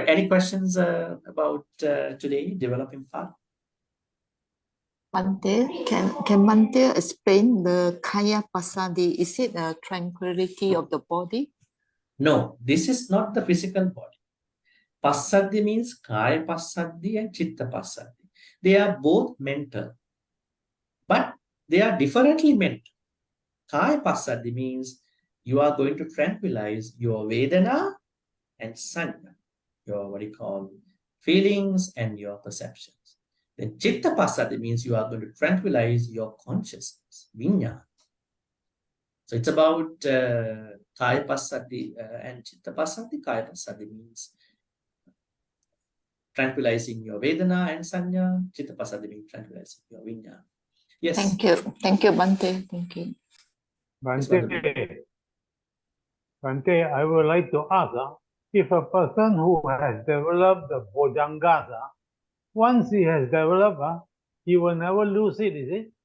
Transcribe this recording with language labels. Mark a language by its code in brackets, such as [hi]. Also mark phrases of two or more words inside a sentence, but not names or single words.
[en] Any questions about today, developing part? Bhante, can Bhante explain the [pi] kaya passaddhi? [en] Is it a tranquility of the body? No, this is not the physical body. Passaddhi means [pi] kaya passaddhi [en] and [pi] chitta passaddhi. [en] They are both mental, but they are differently mental. [pi] Kaya passaddhi [en] means you are going to tranquilize your vedana and sanya, your feelings and your perceptions. Then [pi] chitta passaddhi [en] means you are going to tranquilize your consciousness, viññāna. So it's about [pi] kaya passaddhi [en] and [pi] chitta passaddhi. Kaya passaddhi [en] means tranquilizing your vedana and sanya. [pi] Chitta passaddhi [en] means tranquilizing your viññāna. Yes. Thank you, Bhante. Thank you. Bhante, I would like to ask, if a person who has developed the bojjhangas, once he has developed, he will never lose it, is it?